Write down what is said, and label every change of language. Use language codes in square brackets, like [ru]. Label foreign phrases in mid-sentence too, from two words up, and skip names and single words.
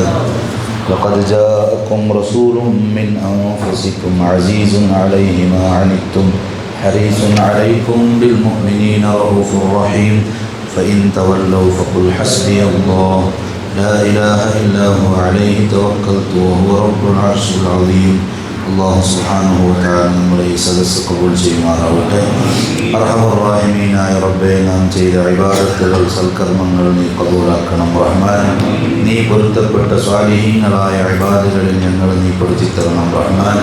[ar] لقد جاءكم رسول من أنفسكم عزيز عليه ما عنتم حريص عليكم بالمؤمنين رؤوف رحيم. فإن تولوا فقل حسبي الله لا إله إلا هو عليه توكلت وهو رب العرش العظيم. [ml] അള്ളാഹു സുബ്ഹാനഹു വ തആല നമ്മളെ ഈ സദസ്സ് കബൂൽ ചെയ്യുമാറാവട്ടെ. അർഹമർ-റഹീമീനായ റബ്ബേ, നാം ചെയ്ത ഇബാദത്തുകൾ, സൽക്കർമ്മങ്ങൾ നീ കബൂലാക്കണം റഹ്മാൻ. നീ പൊരുത്തപ്പെട്ട സ്വാലിഹീങ്ങളായ ഇബാദത്തുകളിൽ ഞങ്ങൾ നീ പെടുത്തിത്തരണം റഹ്മാൻ.